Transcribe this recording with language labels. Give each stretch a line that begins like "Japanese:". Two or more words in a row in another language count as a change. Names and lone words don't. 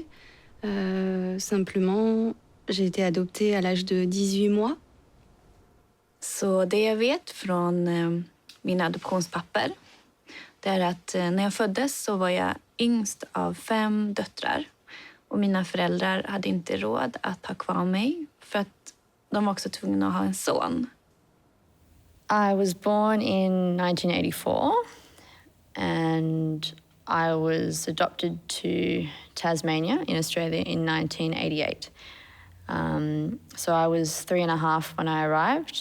French: Simplement, j'ai été adoptée à l'âge de 18 mois.
Swedish: Så det jag vet från mina adoptionspapper, det är att när jag föddes så var jag yngst av 5 döttrar. Och mina föräldrar hade inte råd att ha kvar mig för att de var också tvungna att ha en son.
English: I was born in 1984 and I was adopted to Tasmania in Australia in 1988. So I was 3.5 when I arrived.